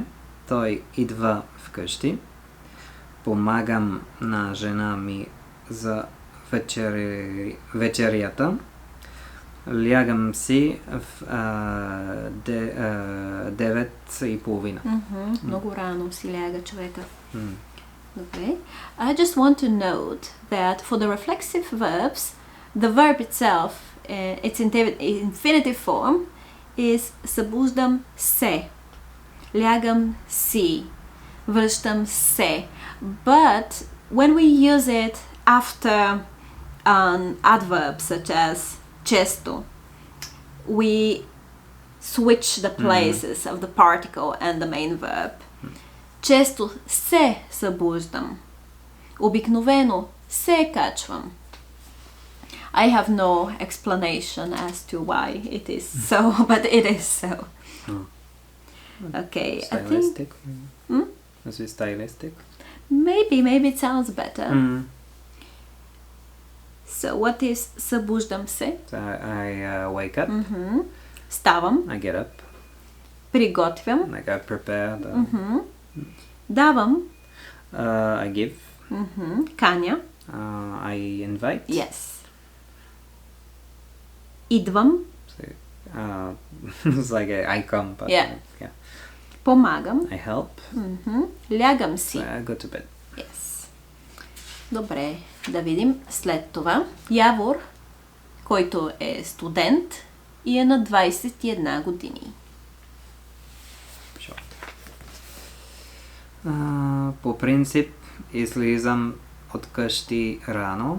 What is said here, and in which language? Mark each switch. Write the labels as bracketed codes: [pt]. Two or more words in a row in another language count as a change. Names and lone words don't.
[bg] Той идва вкъщи. Помагам на жена ми за вечерята. Лягам си в 9:30. Много рано си ляга човека. [en] Okay. I just want to note that for the reflexive verbs, the verb itself, its infinitive form, is [bg] събуждам се, лягам си, връщам се. [en] But when we use it after an adverb such as често, we switch the places of the particle and the main verb. [bg] Често се събуждам. Обикновено се качвам. [en] I have no explanation as to why it is so, but it is so. Okay, Stylistic. I think... Is it stylistic? Maybe it sounds better. So what is [bg] събуждам се? [en] So I wake up. [bg] Ставам. [en] I get up. [bg] Приготвям. [en] Like I prepare. [bg] Давам. [en] I give. [bg] Каня. [en] I invite. [bg] Yes. Идвам. [en] So, it's like I come, but Yeah. yeah. [bg] Помагам. [en] I help. [bg] Лягам си. [en] So I go to bed. Yes. [bg] Добре, да видим след това. Явор, който е студент и е на 21 години. [en] Sure. [bg] По принцип, излизам от къщи рано.